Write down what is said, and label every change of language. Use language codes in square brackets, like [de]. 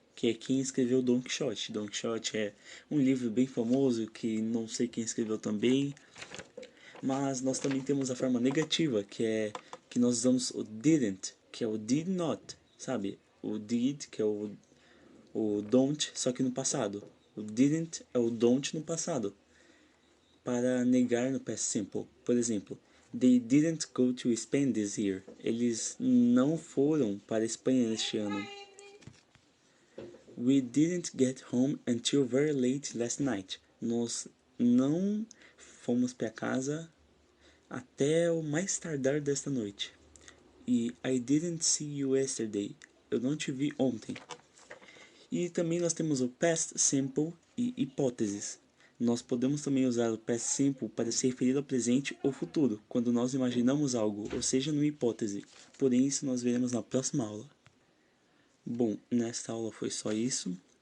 [pt] Que é quem escreveu Don Quixote. Don Quixote é um livro bem famoso que não sei quem escreveu também. Mas nós também temos a forma negativa, que é que nós usamos o didn't, que é o did not, sabe? O did, que é o don't, só que no passado. O didn't é o don't no passado, para negar no past simple. [en] Por exemplo, they didn't go to Spain this year. [pt] Eles não foram para a Espanha este ano. [en] We didn't get home until very late last night. [pt] Nós não fomos para casa até o mais tardar desta noite. [en] E I didn't see you yesterday. [pt] Eu não te vi ontem. E também nós temos o past simple e hipóteses. Nós podemos também usar o past simple para se referir ao presente ou futuro, quando nós imaginamos algo, ou seja, numa hipótese. Porém, isso nós veremos na próxima aula. Bom, nesta aula foi só isso.